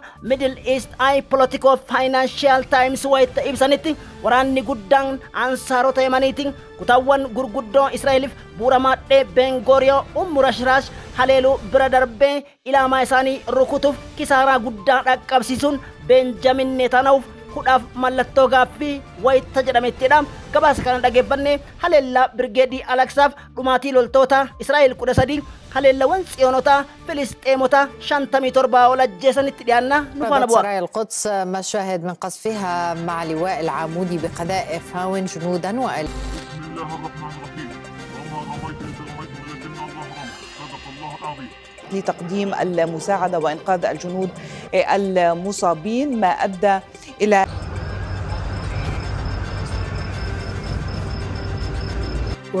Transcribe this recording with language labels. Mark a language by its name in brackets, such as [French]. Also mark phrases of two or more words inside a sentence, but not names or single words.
[Oromo] Middle East Eye Political Financial Times wayita ibsanitti waraanni guddaan ansaarota Yemaniitiin kutaawwan gurguddoo Israa'eliif bu'uura maadhee Ben-Gurion Ummura Shiraash haleeluu bira darbee ilaamaa isaanii rukutuuf kisaaraa guddaa dhaqqabsiisuun Benjamin Netanyahuuf kudhaaf mallattoo gaaffii wayita jedhamettidha. Gabaasa kana dhageeffanne haleellaa Birgeedii Alaksaaf dhumaatii loltoota Israa'el 13 haleellawwan tsiyoonota Filisxeemota 57 ol ajjeesanitti dhiyaanna nufaana bu'a. [Arabic] سرايا القدس مشاهد من قصفها مع لواء العمودي بقذائف هاون جنودا بسم الله الرحمن الرحيم. وما رميت إذ رميت ولكن الله رمى. صدق الله العظيم. لتقديم المساعدة وإنقاذ الجنود المصابين ما أدى إلى